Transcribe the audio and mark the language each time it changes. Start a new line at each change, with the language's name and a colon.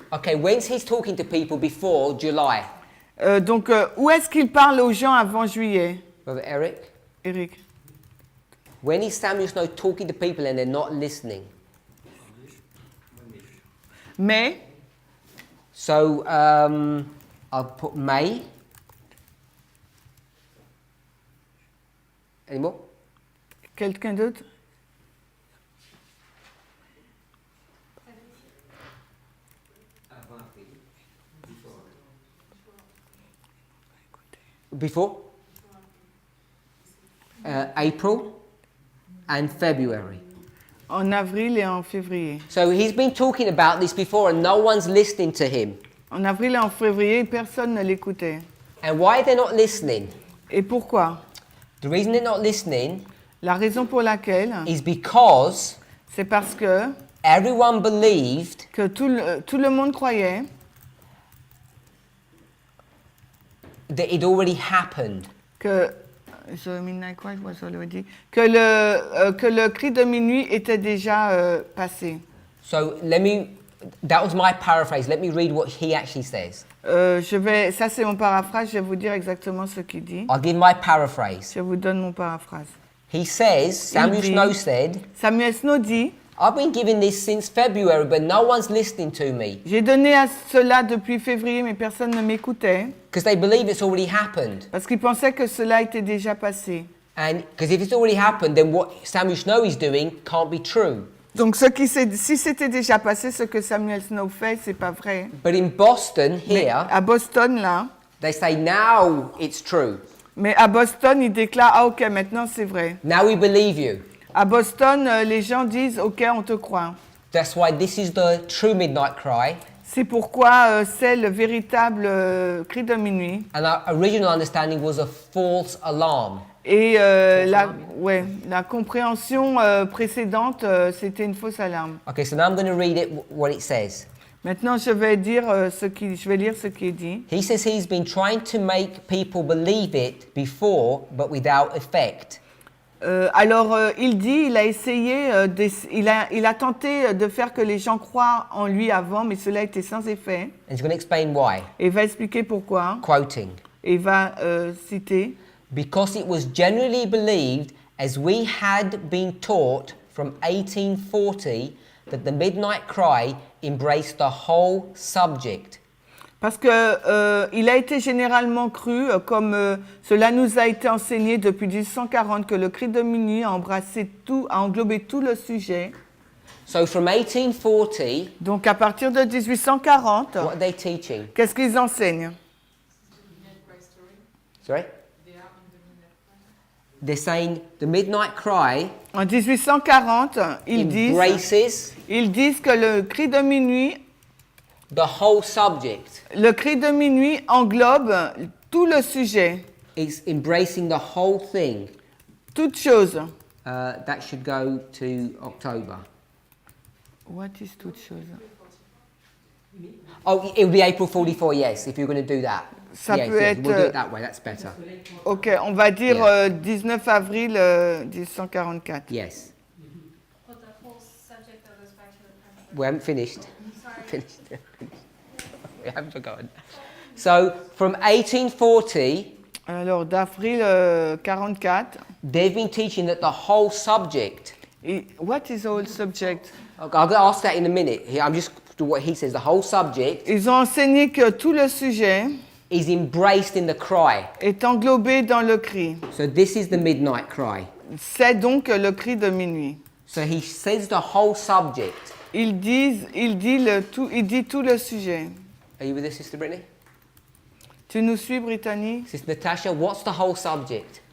English: Okay, when's he's talking to people before July?
French: Donc, où est-ce qu'il parle aux gens avant juillet,
English: Brother Eric? Eric? When is Samuel Snow talking to people and they're not listening?
French: Mais,
English: So, I'll put May. Any more?
French: quelqu'un d'autre?
English: Before? April and February.
French: En avril et en février.
English: So he's been talking about this before and no one's listening to him.
French: En avril et en février, personne ne l'écoutait.
English: And why they're not listening?
French: Et pourquoi?
English: The reason they're not listening
French: La raison pour laquelle,
English: is because
French: c'est parce que
English: everyone believed
French: tout le monde croyait
English: that it already happened.
French: que
English: the midnight cry was already,
French: que le cri de minuit était déjà passé.
English: So that was my paraphrase. Let me read what he actually says.
French: Ça c'est mon paraphrase, je vais vous dire exactement ce qu'il dit.
English: I'll give my paraphrase.
French: Je vous donne mon paraphrase.
English: He says, Samuel
French: dit-
English: Snow said,
French: Samuel Snow dit,
English: I've been giving this since February, but no one's listening to me.
French: j'ai donné à cela depuis février, mais personne ne m'écoutait,
English: Because they believe it's already happened.
French: parce qu'ils pensaient que cela était déjà passé.
English: And because if it's already happened, then what Samuel Snow is doing can't be true.
French: Donc si c'était déjà passé, ce que Samuel Snow fait, c'est pas vrai.
English: But in Boston,
French: Mais
English: here,
French: à Boston, là,
English: they say now it's true.
French: mais à Boston, ils déclarent, ah ok, maintenant c'est vrai.
English: Now we believe you.
French: À Boston, les gens disent, ok, on te croit.
English: That's why this is the true midnight cry.
French: C'est pourquoi c'est le véritable cri de minuit.
English: And our original understanding was a false alarm.
French: Et la compréhension précédente, c'était une fausse alarme.
English: Okay, so now I'm going to read it, what it says.
French: Maintenant, je vais lire ce qui est dit.
English: He says he's been trying to make people believe it before, but without effect.
French: Il dit, il a essayé, il a tenté de faire que les gens croient en lui avant, mais cela était sans effet.
English: And he's going to explain why.
French: Et il va expliquer pourquoi.
English: Quoting.
French: Et il va citer.
English: Because it was generally believed, as we had been taught from 1840, that the midnight cry embraced the whole subject.
French: Parce que il a été généralement cru, comme cela nous a été enseigné depuis 1840, que le cri de minuit a englobé tout le sujet.
English: So from 1840,
French: Donc à partir de 1840,
English: what are they teaching?
French: qu'est-ce qu'ils enseignent?
English: Sorry? They're saying the midnight cry
French: En 1840, ils disent que le cri de minuit,
English: the whole subject.
French: le cri de minuit englobe tout le sujet.
English: It's embracing the whole thing.
French: Toute chose.
English: That should go to October. What is
French: toute chose?
English: Oh, it would be April 44, yes, if you're going to do that.
French: Ça
English: yes,
French: peut
English: yes,
French: être...
English: we'll do it that way, that's better.
French: Ok, on va dire
English: Yeah.
French: 19 avril 1844.
English: Yes. Well, the whole subject though goes back to the premise. We haven't finished. Sorry. Finished. We haven't forgotten. So, from 1840,
French: Alors, d'avril 44.
English: they've been teaching that the whole subject... What is the whole subject? Okay, I'll ask that in a minute. I'm just what he says. The whole subject...
French: Ils ont enseigné que tout le sujet...
English: is embraced in the cry.
French: Est englobé dans le cri.
English: So this is the midnight cry.
French: C'est donc le cri de minuit.
English: So he says the whole subject.
French: Il dit tout le sujet.
English: Are you with us, Sister Brittany?
French: Tu nous suis, Brittany?
English: Sister Natasha, what's the whole subject?